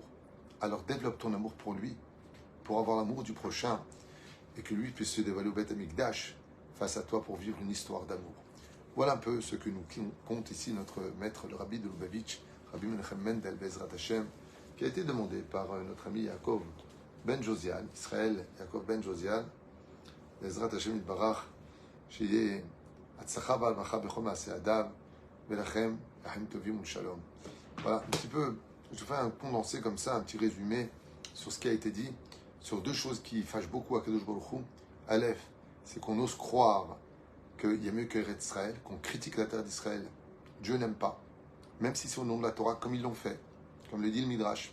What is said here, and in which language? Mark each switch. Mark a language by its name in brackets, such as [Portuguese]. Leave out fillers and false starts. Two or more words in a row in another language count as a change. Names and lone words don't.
[French] Alors développe ton amour pour lui, pour avoir l'amour du prochain, et que lui puisse se dévoiler au Beth Amikdash face à toi pour vivre une histoire d'amour. Voilà un peu ce que nous compte ici notre maître, le Rabbi de Lubavitch, Rabbi Menachem Mendel [Hebrew] בעזרת השם, [French] qui a été demandé par notre ami Yaakov Ben Josian, Israël Yaakov Ben Josian, [Hebrew] בעזרת השם יתברך, שיהיה הצלחה והרווחה בכל מעשי אדם, ולכם לחיים טובים ושלום. [French] Voilà, un petit peu, je fais un condensé comme ça, un petit résumé sur ce qui a été dit, sur deux choses qui fâchent beaucoup à [Hebrew] קדוש ברוך הוא. [French] Aleph, c'est qu'on ose croire qu'il y a mieux que Eretz Israël, qu'on critique la terre d'Israël. Dieu n'aime pas, même si c'est au nom de la Torah, comme ils l'ont fait, comme le dit le Midrash.